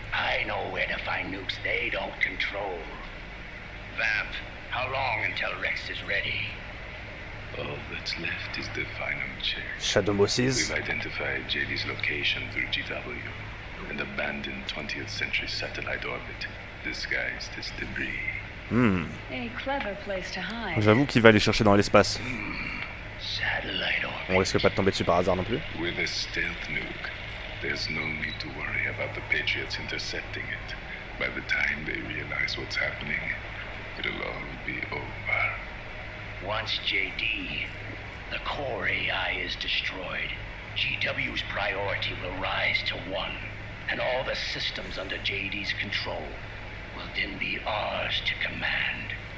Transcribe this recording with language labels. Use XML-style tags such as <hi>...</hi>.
<en>I know where to find nukes they don't control. Vamp, how long until Rex is ready? All that's left is the final check. Shadow Moses. We've identified JD's location through GW, an abandoned 20th century satellite orbit, disguised as debris. A clever place to hide.</en> <fr>J'avoue qu'il va aller chercher dans l'espace.</fr> <en>Satellite orbit.</en> <fr>On risque pas de tomber dessus par hasard non plus.</fr> <en>With a stealth nuke, there's no need to worry about the Patriots intercepting it. By the time they realize what's happening, it'll all be over. Once JD, the core AI is destroyed, GW's priority will rise to 1, and all the systems under JD's control will then be ours to command.</en>